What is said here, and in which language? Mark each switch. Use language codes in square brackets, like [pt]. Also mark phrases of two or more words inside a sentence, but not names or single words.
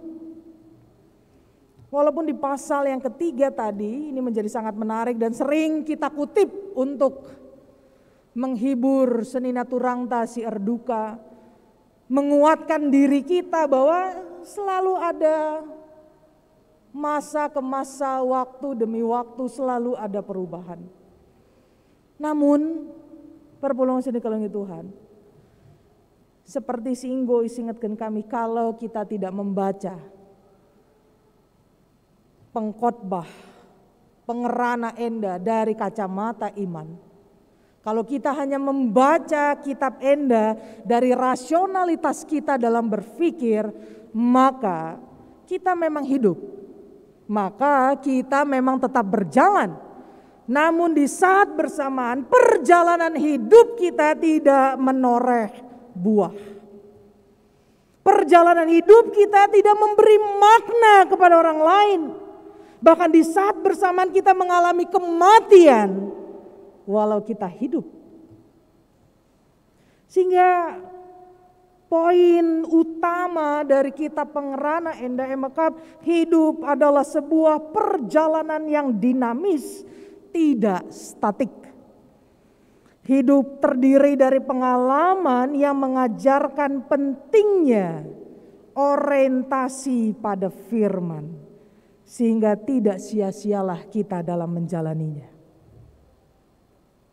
[id] Walaupun di pasal yang ketiga tadi ini menjadi sangat menarik dan sering kita kutip untuk menghibur [btx] senina turangta si erduka, [id] menguatkan diri kita bahwa selalu ada masa ke masa, waktu demi waktu selalu ada perubahan. Namun [btx] perpulungan seni kelengi Tuhan, [id] seperti [btx] singgo isingatkan kami, [id] kalau kita tidak membaca pengkhotbah, [btx] pengerana enda [id] dari kacamata iman, kalau kita hanya membaca kitab enda dari rasionalitas kita dalam berpikir, maka kita memang hidup, maka kita memang tetap berjalan. Namun di saat bersamaan perjalanan hidup kita tidak menoreh buah. Perjalanan hidup kita tidak memberi makna kepada orang lain. Bahkan di saat bersamaan kita mengalami kematian walau kita hidup. Sehingga poin utama dari kitab [btx] pengerana enda emekap, [id] hidup adalah sebuah perjalanan yang dinamis, tidak statik. Hidup terdiri dari pengalaman yang mengajarkan pentingnya orientasi pada firman, sehingga tidak sia-sialah kita dalam menjalaninya.